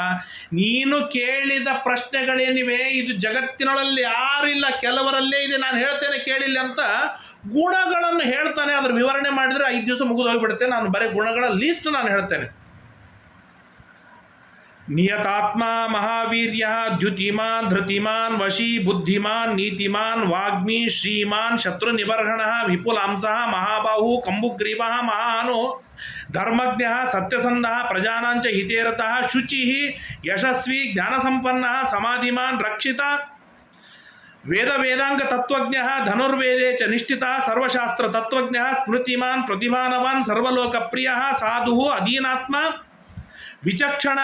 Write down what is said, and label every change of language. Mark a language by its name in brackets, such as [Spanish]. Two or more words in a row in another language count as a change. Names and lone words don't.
[Kannada] ನೀನು ಕೇಳಿದ ಪ್ರಶ್ನೆಗಳೇನಿವೆ ಇದು ಜಗತ್ತಿನೊಳಲ್ಲಿ ಯಾರಿಲ್ಲ, ಕೆಲವರಲ್ಲೇ ಇದೆ, ನಾನು ಹೇಳ್ತೇನೆ ಕೇಳಿಲ್ಲ ಅಂತ ಗುಣಗಳನ್ನು ಹೇಳ್ತಾನೆ. ಅದ್ರ ವಿವರಣೆ ಮಾಡಿದರೆ 5 ದಿವಸ ಮುಗಿದು ಹೋಗಿಬಿಡುತ್ತೆ. ನಾನು ಬರೀ ಗುಣಗಳ ಲೀಸ್ಟ್ ನಾನು ಹೇಳ್ತೇನೆ. [Sanskrit] ನಿಯತಾತ್ಮ ಮಹಾವೀರ್ಯ ದ್ಯುತಿಮಾನ್ ಧೃತಿಮಾನ್ ವಶಿ ಬುದ್ಧಿಮಾನ್ ನೀತಿಮಾನ್ ವಾಗ್ಮಿ ಶ್ರೀಮಾನ್ ಶತ್ರು ನಿಬರ್ಹಣ ವಿಪುಲಾಂಸ ಮಹಾಬಾಹು ಕಂಬುಗ್ರೀವ ಮಹಾನು ಧರ್ಮಜ್ಞ ಸತ್ಯಸಂಧ ಪ್ರಜಾನಾಂಚ ಹಿತೇರತಃ ಶುಚಿ ಯಶಸ್ವಿ ಜ್ಞಾನಸಂಪನ್ನ ಸಮಾಧಿಮಾನ್ ರಕ್ಷಿತ ವೇದ ವೇದಾಂಗ ತತ್ವಜ್ಞ ಧನುರ್ವೇದೇ ಚ ನಿಷ್ಠಿತ ಸರ್ವಶಾಸ್ತ್ರ ತತ್ವಜ್ಞ ಸ್ಮೃತಿಮಾನ್ ಪ್ರತಿಮಾನವಾನ್ ಸರ್ವಲೋಕಪ್ರಿಯ ಸಾಧು ಅಧೀನಾತ್ಮ ವಿಚಕ್ಷಣ